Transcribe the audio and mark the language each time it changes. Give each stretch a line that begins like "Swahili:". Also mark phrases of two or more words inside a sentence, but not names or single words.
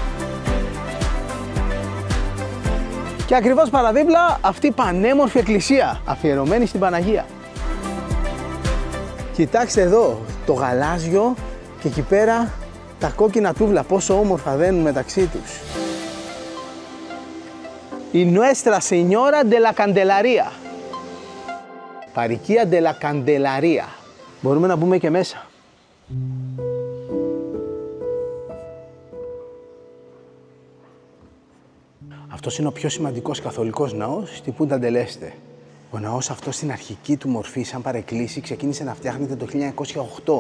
Greek: Και ακριβώς παραδίπλα αυτή η πανέμορφη εκκλησία αφιερωμένη στην Παναγία. Κοιτάξτε εδώ το γαλάζιο και εκεί πέρα τα κόκκινα τούβλα πόσο όμορφα δένουν μεταξύ τους. Η Nuestra Señora de la Candelaria. Παροικία de la Candelaria. Μπορούμε να μπούμε και μέσα. Αυτός είναι ο πιο σημαντικός καθολικός ναός στη Punta del Este. Ο ναός αυτός στην αρχική του μορφή, σαν παρεκκλήση, ξεκίνησε να φτιάχνεται το 1908.